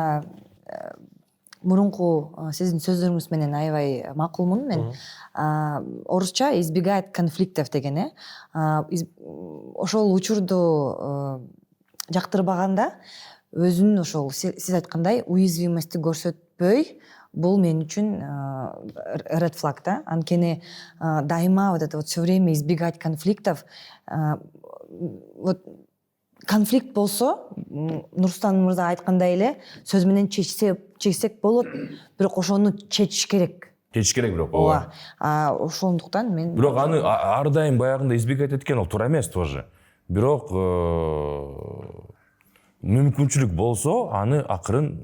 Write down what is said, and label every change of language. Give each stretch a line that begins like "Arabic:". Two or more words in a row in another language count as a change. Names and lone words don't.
Kyrgyz: Мурунку сиздин сөздөрүңүз менен аябай макулмун мен. Орусча
Russian: избегает конфликтов
Kyrgyz: деген, ошол учурду жактырбаганда өзүнүн ошол сиз айткандай уязвимости көрсөтпөй, бул мен үчүн
English: red flag
Kyrgyz: да. Анткени дайыма
Russian: вот это вот все время избегать конфликтов.
Kyrgyz: Вот конфликт болсо, Нурстан мырза айткандай эле, сөз менен чечсек болот, бирок ошону чечиш керек. Чечиш керек бирок. Ооба. Ошондуктан мен Бирок аны ар дайым баягындай избегать эткен ол туура эмес тоже. Бирок мүмкүнчүлүк болсо, аны акырын